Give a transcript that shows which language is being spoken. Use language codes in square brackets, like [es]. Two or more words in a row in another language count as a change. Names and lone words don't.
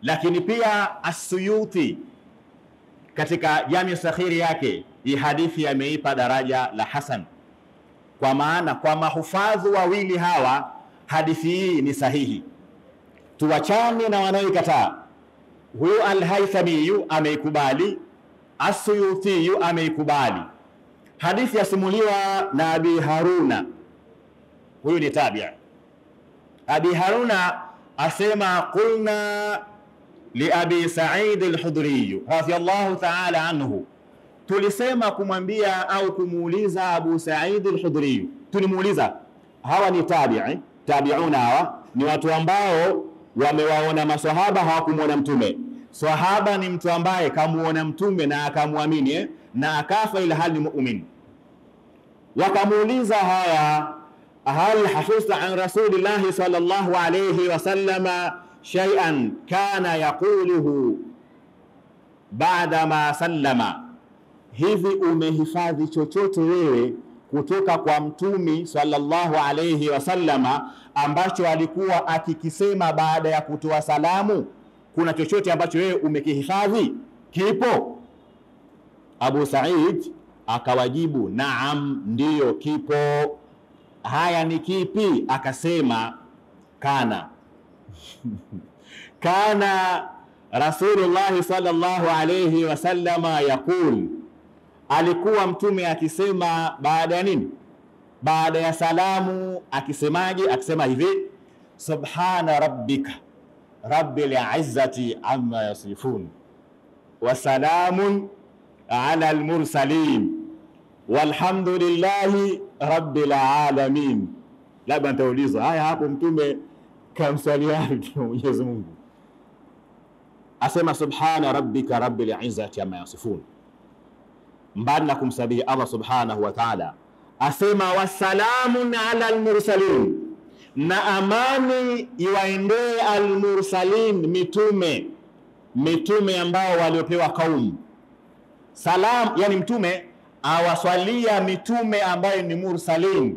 [sw] Lakini pia As-Suyuti katika Jami Sakhiri yake hii hadithi ameipa daraja la hasan, kwa maana kwa mahufadhi wawili hawa hadithi hii ni sahihi. Tuwachane na wanaoikataa. Huyu Al-Haythami ameikubali, As-Suyuti ameikubali. Hadithi yasimuliwa na Abi Haruna, huyu ni tabi'i. Abi Haruna asema [ar] قلنا لأبي سعيد الخدري رضي الله تعالى عنه, [sw] tulisema kumwambia au kumuuliza Abu Sa'id al-Khudri. Tulimuuliza, hawa ni tabi'i, tabi'una hawa ni watu ambao wamewaona maswahaba, hawakumuona mtume. Sahaba ni mtu ambaye kamuona mtume na akamwamini na akafa ila [ar] حال مؤمن. [sw] Wakamuuliza haya, [ar] هل حفظت عن رسول الله صلى الله عليه وسلم شيئا كان يقوله بعد ما سلم, [sw] hivi umehifadhi chochote wewe kutoka kwa mtumi [ar] صلى الله عليه وسلم [sw] ambacho alikuwa akikisema baada ya kutoa salamu? Kuna chochote ambacho wewe umekihifadhi? Kipo? Abu Sa'id akawajibu, naam, ndiyo kipo. Haya, ni kipi? Akasema, [ar] كان كان رسول الله صلى الله عليه وسلم يقول, [sw] alikuwa mtume akisema baada ya nini? Baada ya salamu akisemaje? Akisema hivi, [ar] سبحان ربك رب العزة عما يصفون وسلام على المرسلين والحمد لله رب العالمين. [sw] Labda nitauliza, haya hapo mtume kamsalia Mwenyezi Mungu, asema [ar] سبحان ربك رب العزة عما يصفون, [sw] mbali na kumsabihi Allah [ar] سبحانه وتعالى, [sw] asema [ar] وسلام على المرسلين, [sw] na amani iwaendee al-mursalin, mitume ambao waliopewa kaumu. Salam yani mtume awaswalia mitume ambayo ni mursalin.